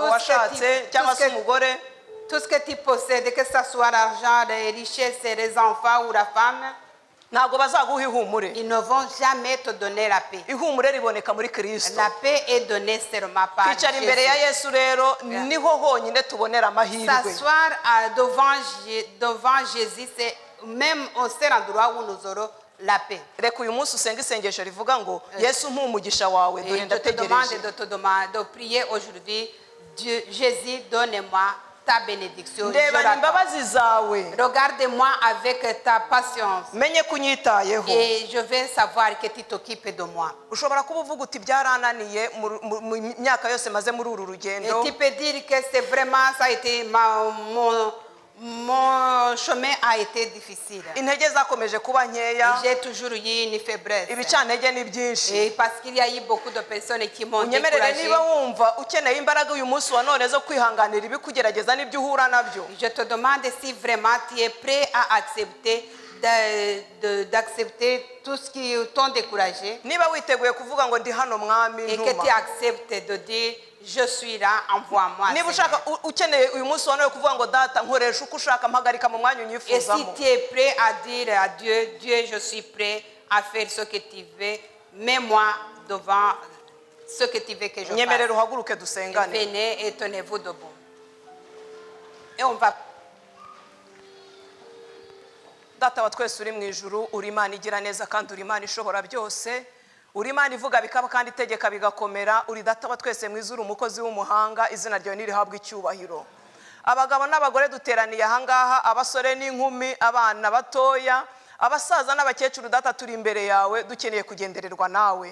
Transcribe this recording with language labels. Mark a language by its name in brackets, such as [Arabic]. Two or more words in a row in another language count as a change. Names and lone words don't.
[French] tout ce [Kinyarwanda] washatse [French] qui- [Kinyarwanda] cyangwa [French] tout se ce- [Kinyarwanda] umugore, [French] Tout ce que tu possèdes, que ce soit l'argent, les richesses, les enfants ou la femme, [Kinyarwanda] ntabwo bazaguha ihumure. [French] ils ne vont jamais te donner la paix. [Kinyarwanda] Ihumure riboneka muri Kristo. [French] La paix est donnée seulement par [Kinyarwanda] Kwicara imbere ya [French] Jésus. [Kinyarwanda] Yesu rero niho honyine tubonera amahirwe. [French] S'asseoir devant Jésus, c'est même au seul endroit où nous aurons la paix. [Kinyarwanda] Reka uyu munsi usenge isengesho rivuga ngo Yesu mpa umugisha wawe, [French] Et [Kinyarwanda] dore [French] je te demande [Kinyarwanda] ndategereje. [French] de prier aujourd'hui. Dieu, Jésus, donne-moi ta bénédiction. Je [Kinyarwanda] Ndebana [French] l'attends. [Kinyarwanda] imbabazi zawe, [French] Regarde-moi avec ta patience [Kinyarwanda] menye ko unyitayeho. [French] et je vais savoir que tu t'occupes de moi. [Kinyarwanda] Ushobora kuba uvuga uti byarananiye mu myaka yose maze muri uru [French] Et [Kinyarwanda] rugendo, [French] tu peux dire que c'est vraiment, ça a été mon chemin a été difficile. [Kinyarwanda] intege zakomeje kuba nkeya, [French] J'ai toujours eu une faiblesse. [Kinyarwanda] ibicantege ni byinshi. [French] Et parce qu'il y a eu beaucoup de personnes qui m'ont [Kinyarwanda] Unyemerere [French] découragé. [Kinyarwanda] niba wumva ukeneye imbaraga uyu munsi wa none zo kwihanganira ibikugerageza n'ibyo uhura nabyo, [French] Je te demande si vraiment tu es prêt à accepter d'accepter tout ce qui t'ont découragé [Kinyarwanda] niba witeguye kuvuga ngo ndi hano mwami [French] et que tu [Kinyarwanda] ntuma, [French] acceptes de dire je suis là, envoie-moi. [Kinyarwanda] niba [French] Seigneur. [Kinyarwanda] ushaka ukeneye uyu munsi wa none kuvuga ngo data nkoresha uko ushaka mpagarika mu mwanya [French] Et si [Kinyarwanda] unyifuzamo, [French] tu es prêt à dire à Dieu, Dieu, je suis prêt à faire ce que tu veux, mets-moi devant ce que tu veux que je [Kinyarwanda] nyemerera [French] fasse. [Kinyarwanda] uhaguruke dusengane. [French] Venez et tenez-vous debout. Et on va. [Kinyarwanda] Data wa twese uri mu ijuru, uri Imana igira neza kandi uri Imana ishobora byose, uri Imana ivuga bikaba kandi itegeka bigakomera, uri data wa twese mwiza, uri umukozi w'umuhanga, izina ryawe nirihabwe icyubahiro. Abagabo n'abagore duteraniye ahangaha, abasore n'inkumi, abana batoya, abasaza n'abakecuru, data turi imbere yawe dukeneye kugendererwa nawe.